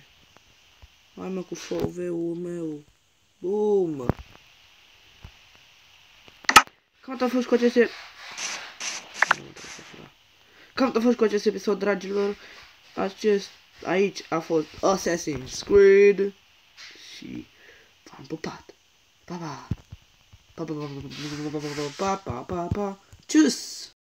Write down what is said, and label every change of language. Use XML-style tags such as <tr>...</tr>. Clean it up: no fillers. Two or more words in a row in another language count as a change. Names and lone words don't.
<ro>Hai mă cu FOV-ul meu. Bum! Cam a fost cu aceste... Cam a fost cu acest episod, dragilor. Acest Aici a fost Assassin's Creed și v-am pupat. Pa, pa! Pa, pa, pa, pa, pa, pa, pa, pa, pa. Tschüss!</ro>